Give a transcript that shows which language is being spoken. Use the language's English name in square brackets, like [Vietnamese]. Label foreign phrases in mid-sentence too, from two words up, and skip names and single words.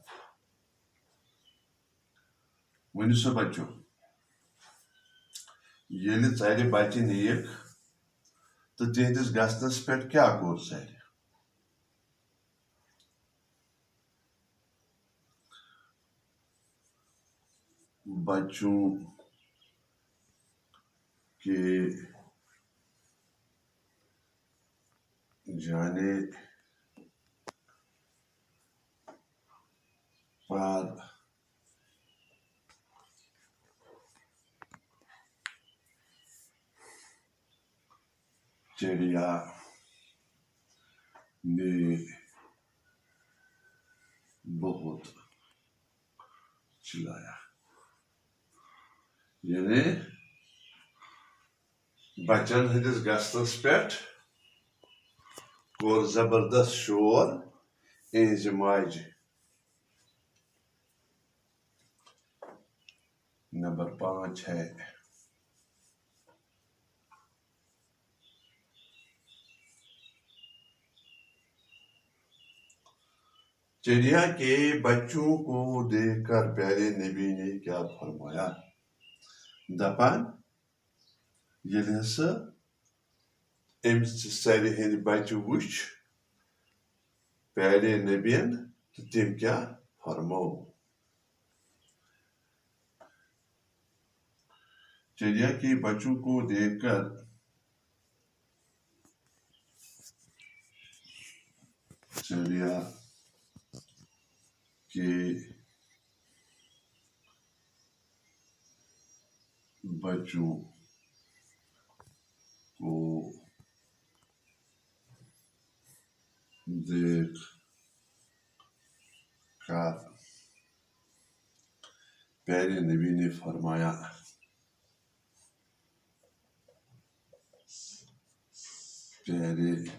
[Kashmiri] ؤنِو سا بچو ییٚلہِ ژرِ بچہِ نِیِکھ تہٕ تِہنٛدِس گژھنس پٮ۪ٹھ کیٛاہ کوٚر ژرِ؟ [Urdu] بچوں کے جانے پر چڑیا نے بہت چلایا. [Kashmiri] یعنی بچن ہندس گژھنس پٮ۪ٹھ کوٚر زبردست شور اِہنزِ ماجہِ. [Urdu] نمبر 5 ہے چڑیا کے بچوں کو دیکھ کر پیارے نبی نے کیا فرمایا؟ [Kashmiri] دپان ییٚلہِ ہسا أمِس ژرِ ہٕنٛدۍ بچہِ وٕچھ پیارے نبین تہٕ تٔمۍ کیٛاہ فرمو؟ [Urdu] چڑیا کے بچوں کو دیکھ کر چڑیا کے بچوں کو دیکھ کر پیارے نبی نے فرمایا پیارے